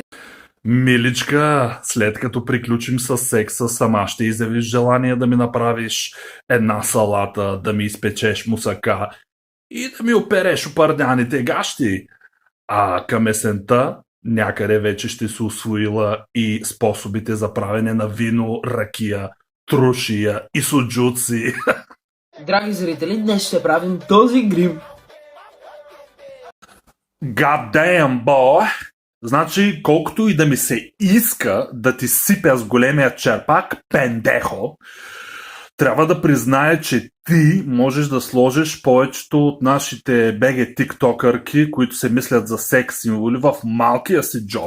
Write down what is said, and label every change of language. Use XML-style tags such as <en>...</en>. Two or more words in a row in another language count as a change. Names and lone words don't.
<bg>Миличка, след като приключим с секса, сама ще изявиш желание да ми направиш една салата, да ми изпечеш мусака и да ми опереш опърняните гащи. А към есента някъде вече ще се усвоила и способите за правене на вино, ракия, трушия и суджуци. Драги зрители, днес ще правим този грим.</bg> <en>God damn, boy!</en> <bg>Значи, колкото и да ми се иска да ти сипя с големия черпак, пендехо, трябва да призная, че ти можеш да сложиш повечето от нашите беге тиктокърки, които се мислят за секс символи, в малкия си джоб.</bg>